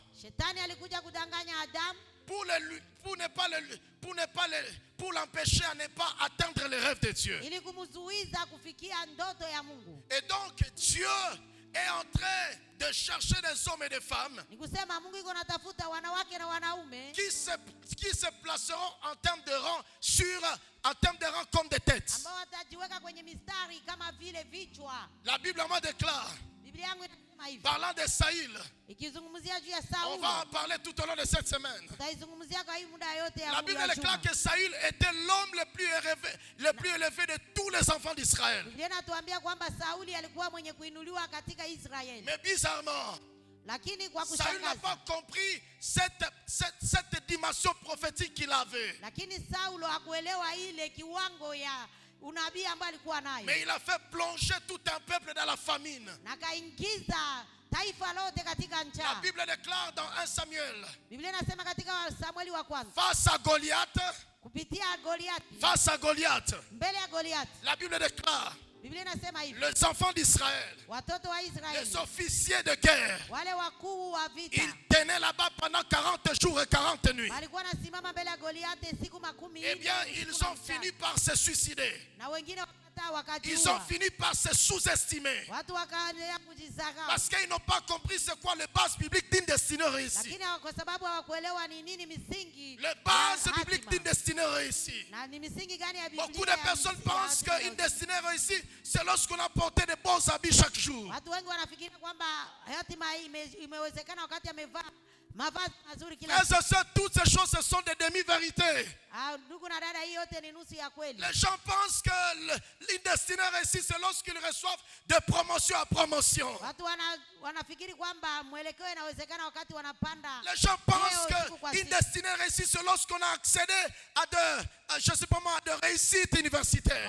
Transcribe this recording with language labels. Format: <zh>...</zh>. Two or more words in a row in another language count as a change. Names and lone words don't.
<sw>Shetani alikuja kudanganya Adamu</sw> <fr>pour l'empêcher à ne pas atteindre les rêves de Dieu.</fr> <sw>ili kumzuiza kufikia ndoto ya Mungu.</sw> <fr>Et donc Dieu est en train de chercher des hommes et des femmes</fr> <sw>Ni kusema Mungu iko natafuta wanawake na wanaume</sw> <fr>qui se placeront en termes de rang comme des têtes.</fr> <sw>ambao watajiweka kwenye mistari kama vile vichwa.</sw> <fr>La Bible en déclare,</fr> <sw>Biblia yangu inasema hivi.</sw> <fr>parlant de Saül,</fr> <sw>Ikizungumzia juu ya</sw> <fr>on</fr> <sw>Sauli.</sw> <fr>va en parler tout au long de cette semaine.</fr> <sw>Tutaizungumzia kwa hii muda yote ya</sw> <fr>La Bible déclare que Saül était l'homme le plus élevé de tous les enfants d'Israël.</fr> <sw>Biblia inatuambia kwamba Sauli alikuwa mwenye kuinuliwa katika Israeli.</sw> <fr>Mais bizarrement,</fr> <sw>Lakini kwa</sw> <fr>Saül n'a pas</fr> <sw>kushangaza,</sw> <fr>compris cette dimension prophétique qu'il avait.</fr> <sw>lakini Saulo hakuelewa ile kiwango ya unabii ambayo alikuwa nayo.</sw> <fr>Mais il a fait plonger tout un peuple dans la famine.</fr> <sw>Na kaingiza taifa lote katika</sw> <fr>La</fr> <sw>njaa.</sw> <fr>Bible déclare dans 1 Samuel,</fr> <sw>Biblia inasema katika Samueli wa kwanza,</sw> <fr>face à Goliath,</fr> <sw>kupitia Goliati, mbele ya Goliath,</sw> <fr>la Bible déclare,</fr> <sw>Biblia inasema hivi,</sw> <fr>les enfants d'Israël,</fr> <sw>watoto wa</sw> <fr>les</fr> <sw>Israeli,</sw> <fr>officiers de guerre,</fr> <sw>wale wakuu wa vita,</sw> <fr>ils tenaient là-bas pendant 40 jours et 40 nuits.</fr> <sw>walikuwa nasimama mbele ya Goliati siku 40.</sw> <fr>Eh bien, ils ont fini par se suicider.</fr> <sw>Na wengine</sw> <fr>Ils ont fini par se sous-estimer.</fr> <sw>watu wakaendelea kujisahau.</sw> <fr>Parce qu'ils n'ont pas compris c'est quoi les bases bibliques d'une destinée réussie.</fr> <sw>Lakini kwa sababu hawakuelewa ni nini misingi</sw> <fr>Les bases</fr> <sw>ya</sw> <fr>bibliques</fr> <sw>hatima.</sw> <fr>d'une destinée réussie.</fr> <sw>Na ni misingi gani ya Biblia?</sw> <fr>Beaucoup de</fr> <sw>ya</sw> <fr>personnes</fr> <sw>misingi ya</sw> <fr>pensent</fr> <sw>hatima</sw> <fr>qu'une</fr> <sw>ya</sw> <fr>destinée réussie, c'est lorsqu'on a porté de bons habits chaque jour.</fr> <sw>watu wengi wanafikiri kwamba hatima hii imewezekana wakati amevaa mavazi mazuri kila</sw> <fr>Frères et sœurs, toutes ces choses, ce sont des demi-vérités.</fr> <sw>ndugu na dada, hii yote ni nusu ya kweli.</sw> <fr>Les gens pensent que une destinée réussie, c'est lorsqu'ils reçoivent de promotion à promotion.</fr> <sw>Watu wanafikiri kwamba mwelekeo inawezekana wakati wanapanda.</sw> <fr>Les gens pensent qu'une destinée réussie, c'est lorsqu'on a accédé à je sais pas moi, à de réussites universitaires.</fr>